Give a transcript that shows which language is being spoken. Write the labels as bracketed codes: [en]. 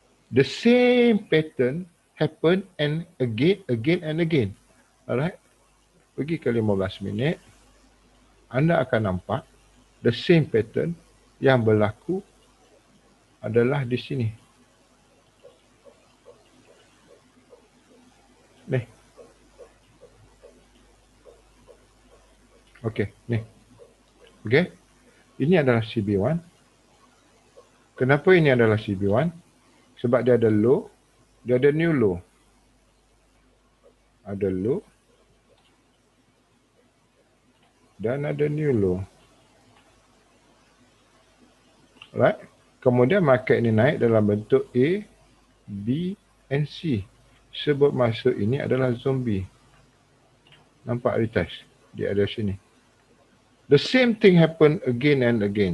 [en] The same pattern happen and again and again. [ms] Alright. Pergi ke 15 minit. Anda akan nampak [en] the same pattern [ms] yang berlaku adalah di sini. Ni. Okey, ni. Okey. Ini adalah CB1. Kenapa ini adalah CB1? Sebab dia ada low, dia ada new low. Ada low dan ada new low. Right? Kemudian market ini naik dalam bentuk A, B and C. Sebab masuk ini adalah zombie. Nampak retest di area sini. [en] The same thing happen again and again.